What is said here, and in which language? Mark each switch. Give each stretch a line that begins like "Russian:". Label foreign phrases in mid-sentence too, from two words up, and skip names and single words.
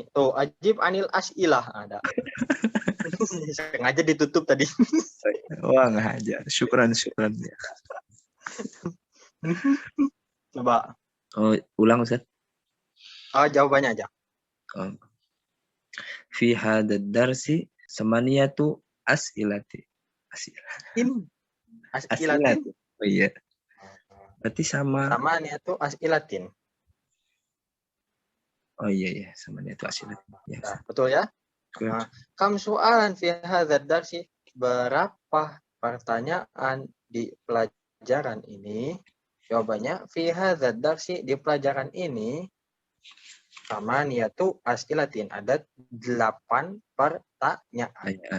Arabic: Tuh, أجب عن الأسئلة ada.
Indonesian: Sengaja ditutup tadi. Wah, ngajar. Syukran. Coba. Oh, ulang Ustaz. Jawabannya aja.
Arabic: في هذا الدرس ثمانية أسئلة. As'ilatin.
Indonesian: Oh iya. Berarti sama
Arabic: ثمانية أسئلة.
Indonesian: Oh iya,
Arabic: ثمانية أسئلة.
Indonesian: Ya. Nah, betul ya?
Arabic: كم سؤالا في هذا الدرس,
Indonesian: berapa pertanyaan di pelajaran ini? Jawabannya
Arabic: في هذا الدرس,
Indonesian: di pelajaran ini
Arabic: ثمانية أسئلة,
Indonesian: ada 8 pertanyaan.